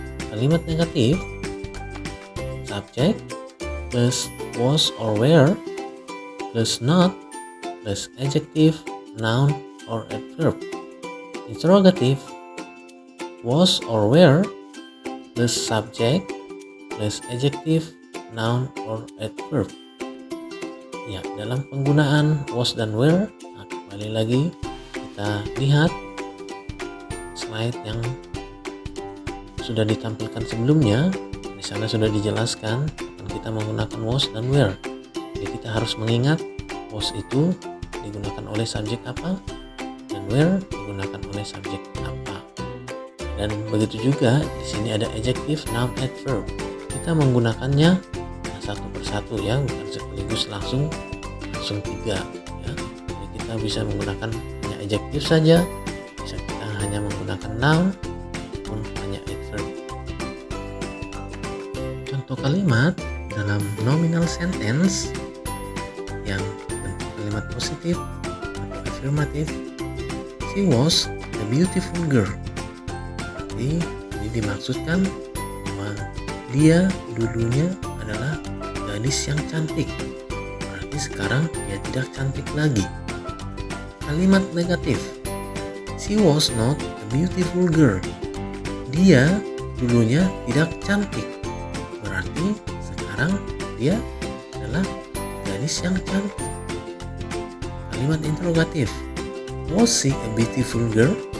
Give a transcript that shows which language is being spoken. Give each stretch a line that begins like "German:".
Indonesian: Kalimat negatif, subjek
English: plus was or were plus not plus adjective, noun, or adverb. Interrogative, was or were plus subject plus adjective, noun, or adverb.
Indonesian: Ya, dalam penggunaan was dan were, nah kembali lagi kita lihat slide yang sudah ditampilkan sebelumnya. Di sana sudah dijelaskan akan kita menggunakan was dan were. Jadi kita harus mengingat was itu digunakan oleh subjek apa dan were digunakan oleh subjek apa. Dan begitu juga di sini ada adjective, noun, adverb. Kita menggunakannya satu persatu ya, bukan sekaligus langsung tiga ya. Jadi kita bisa menggunakan hanya adjective saja, bisa kita hanya menggunakan noun ataupun hanya adverb. Contoh kalimat dalam nominal sentence yang bentuk kalimat positif atau afirmatif.
English: She was a beautiful girl.
Indonesian: Jadi ini dimaksudkan bahwa dia dulunya adalah gadis yang cantik. Berarti sekarang dia tidak cantik lagi. Kalimat negatif.
English: She was not a beautiful girl.
Indonesian: Dia dulunya tidak cantik. Berarti sekarang dia adalah gadis yang cantik. Kalimat interrogatif.
English: Was she a beautiful girl?